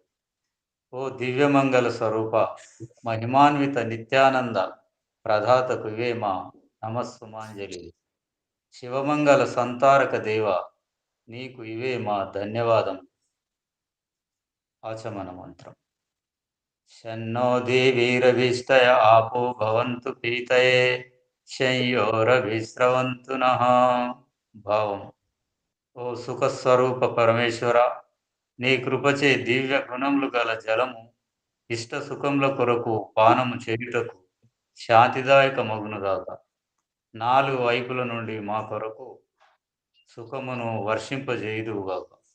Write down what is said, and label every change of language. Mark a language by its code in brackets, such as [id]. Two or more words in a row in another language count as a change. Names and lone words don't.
[te] ఓ దివ్యమంగళ స్వరూప మహిమాన్విత నిత్యానంద ప్రదాతకు ఇవే మా నమస్సుమాంజలి. శివమంగళ సంతారక దేవ నీకు ఇవే మా ధన్యవాదం. ఆచమన మంత్రం: [sa] शन्नो देवीरभीष्टय आपो भवन्तु पीतये शंयोरभिस्रवन्तु नः. [te] భావం: ఓ సుఖస్వరూప పరమేశ్వర నీ కృపచే దివ్య గుణములు గల జలము ఇష్ట సుఖముల కొరకు పానము చేయుటకు శాంతిదాయక మగునుగాక. నాలుగు వైపుల నుండి మా కొరకు సుఖమును వర్షింపజేయుదువుగాక.